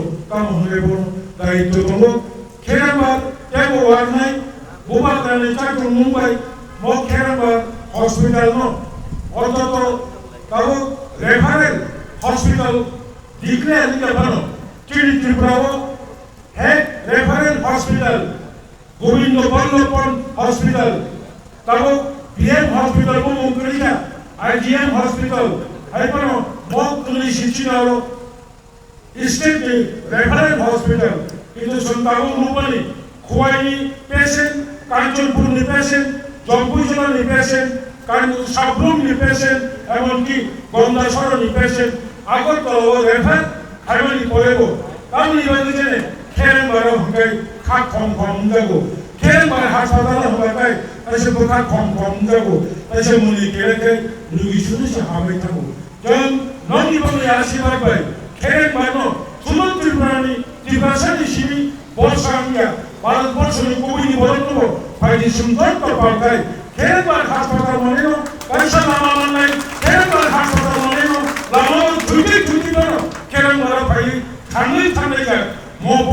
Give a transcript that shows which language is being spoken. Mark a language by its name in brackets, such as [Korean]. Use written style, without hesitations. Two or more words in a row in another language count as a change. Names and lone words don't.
[Kok Borok] काम होनायबो दायित्व दङ खेराबार केबो वारनाय बोबा गानै चाइटुं मुंबाइ म खेराबार हॉस्पिटल नो अर्थात ताबो [English] referral hospital declare [Kok Borok] दिखाबानो चिनि त्रिपुराओ [English] head referral hospital [Kok Borok] गोविंद बल्लभ हॉस्पिटल ताबो PM हॉस्पिटल को मुंगरिया IGM हॉस्पिटल हाइपनो मॉक तुली शिचिनारो [English] state referral hospital [Kok Borok] किंतु संतागो मुंबई खुवाई पेशेंट कांचनपुर पेशेंट जम्पुजलानि पेशेंट कांचन साब्रुमनि पेशेंट एमनकि गंगासरनि पेशेंट आगरतलाव रेफार खायमानि परेबो गावनि बायदिजेने खेरेंबाराव हंगाय खा खम खम जागो खेरेंबार हास्पाताल हंगाय ऐसे बुखा खम खम जागो ऐसे मुनि केरेंखाय रुगिसुनिसो हाबाय थागो जों नंनि बंनि आशीर्वाद बाय खेरेंबारनो सुमन त्रिपुरानि टिप्रासानि सिबि बरसांगिया भारतबर्षनि गुबैनि बरननो बायदि सुंदर पालखाय खेरेंबार हास्पाताल मनेनो कैसा लामा मोननाय खेरेंबार हास्पाताल मनेनो लामा दुइदि दनो खेरेंबारा फाय थाङै थाङै म